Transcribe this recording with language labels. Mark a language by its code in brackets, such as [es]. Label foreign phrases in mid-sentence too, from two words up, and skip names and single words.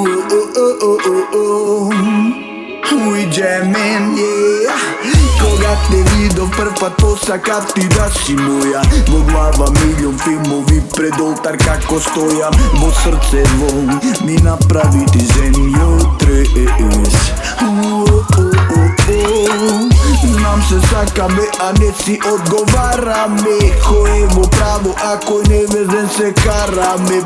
[en] We jamming, yeah. [mk] Koga te vidio prv put posakam ti da si moja. Во глава милион филмови пред олтар како стојам. Во срце вон ми направи ти земјотрес. Знам се сакаме, а не си одговараме. Кој е во право, а кој невезен се караме.